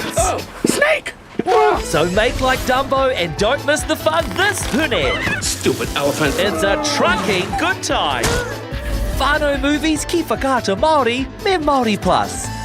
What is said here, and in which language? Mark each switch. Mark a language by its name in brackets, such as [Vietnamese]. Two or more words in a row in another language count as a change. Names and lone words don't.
[English] Oh, snake! So make like Dumbo and don't miss the fun this hune. Stupid elephant. It's a trucking good time. [Māori] Whānau movies ki whakaata Māori me Māori Plus.